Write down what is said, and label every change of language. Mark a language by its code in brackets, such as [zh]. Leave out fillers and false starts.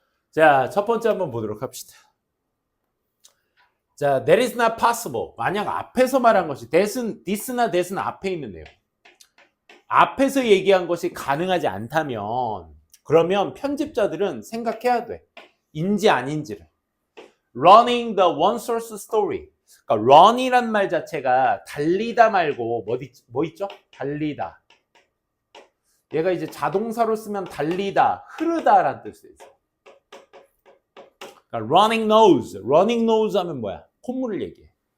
[ko] 자, 첫 번째 한번 보도록 합시다. 자, [en] that is not possible. [ko] 만약 앞에서 말한 것이 this나 that은 앞에 있는 내용. 앞에서 얘기한 것이 가능하지 않다면 그러면 편집자들은 생각해야 돼. 인지 아닌지를. [en] running the one source story. [ko] 그러니까 run이란 말 자체가 달리다 말고 뭐 있죠? 달리다. 얘가 이제 자동사로 쓰면 달리다, 흐르다라는 뜻이 있어. 그러니까 running nose 하면 뭐야? 콧물을 얘기해.